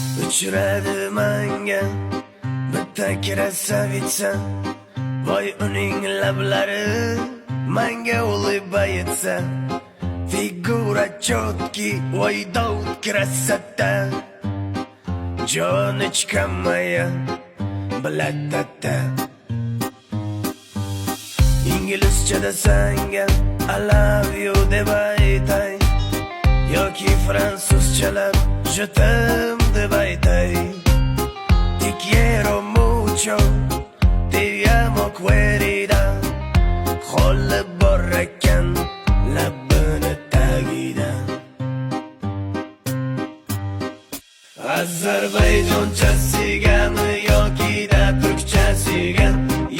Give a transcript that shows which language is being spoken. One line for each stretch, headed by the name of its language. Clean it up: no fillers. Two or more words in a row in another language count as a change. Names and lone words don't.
Uzbek: uchradi menga bitta krasavitsa, voy uning lablari menga ulib aytsa, figura chotki, voy Davud krasota, joni chiqamaya bilatata. İngilizcede senga
English: I love you
Uzbek: deb aytay, yoki fransuzchalab
French: je t'aime
Uzbek: deb aytay.
Spanish: Te quiero mucho, te amo querida,
Uzbek: qo'li bor ekan labini tagida. Ozarbayjonchasigami yoki da turkchasigami,